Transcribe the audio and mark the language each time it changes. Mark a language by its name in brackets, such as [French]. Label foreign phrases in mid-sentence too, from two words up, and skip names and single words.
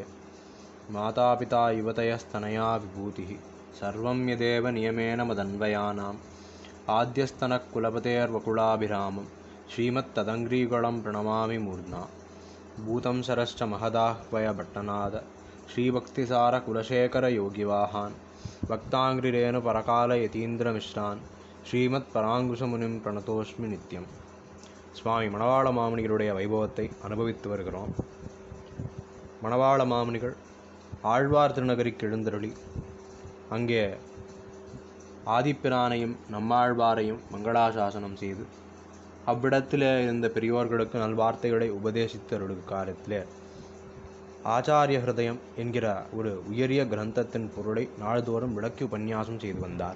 [Sanskrit] मातापिता युवतयस्तनया विभूतिः सर्वं यदेव नियमेन मदन्वयानाम् आद्यस्तनकुलपतेर्वकुलाभिरामं श्रीमत्तदङ्घ्रीगुलं प्रणमामि मूर्ध्ना भूतं सरश्च महदाह्वयभट्टनाद श्रीभक्तिसारकुलशेखरयोगिवाहान् भक्ताङ्घ्रिरेणुपरकालयतीन्द्रमिश्रान् श्रीमत्पराङ्कुशमुनिं प्रणतोऽस्मि नित्यं. [Tamil] சுவாமி மணவாள மாமுனிகளுடைய வைபவத்தை அனுபவித்து வருகிறோம். மணவாள மாமுனிகள் ஆழ்வார் திருநகரிக்கு எழுந்தருளி அங்கே ஆதிப்பிரானையும் நம்மாழ்வாரையும் மங்களாசாசனம் செய்து அவ்விடத்தில் இருந்த பெரியோர்களுக்கு நல்வார்த்தைகளை உபதேசித்து அருளும் காலத்தில் ஆச்சாரிய ஹிருதயம் என்கிற ஒரு உயரிய கிரந்தத்தின் பொருளை நாள்தோறும் விளக்கி உபன்யாசம் செய்து வந்தார்.